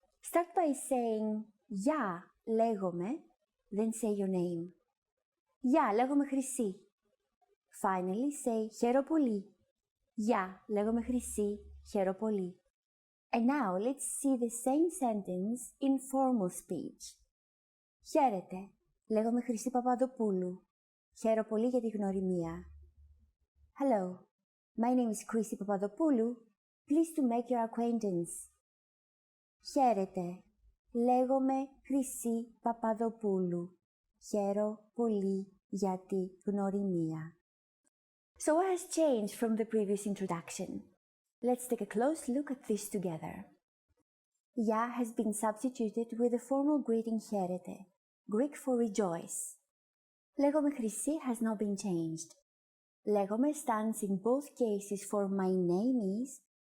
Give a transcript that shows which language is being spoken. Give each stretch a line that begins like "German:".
English: Start by saying γεια, λέγομαι, then say your name.
Greek: Γεια, λέγομαι Χρυσή.
English: Finally, say
Greek: χαίρομαι πολύ. Γεια, λέγομαι Χρυσή. Χαίρομαι πολύ.
English: And now, let's see the same sentence in formal speech.
Greek: Χαίρετε, λέγομαι Χρυσή Παπαδοπούλου. Χαίρομαι πολύ για τη γνωριμία.
English: Hello, my name is Chrissy Papadopoulou. Pleased to make your acquaintance.
Greek: Χαίρετε, λέγομαι Χρυσή Παπαδοπούλου. Χαίρομαι πολύ για τη γνωριμία.
English: So what has changed from the previous introduction? Let's take a close look at this together. Ya has been substituted with the formal greeting χαίρετε, Greek for rejoice. Λέγομαι Χρυσή has not been changed. Λέγομαι stands in both cases for my name is.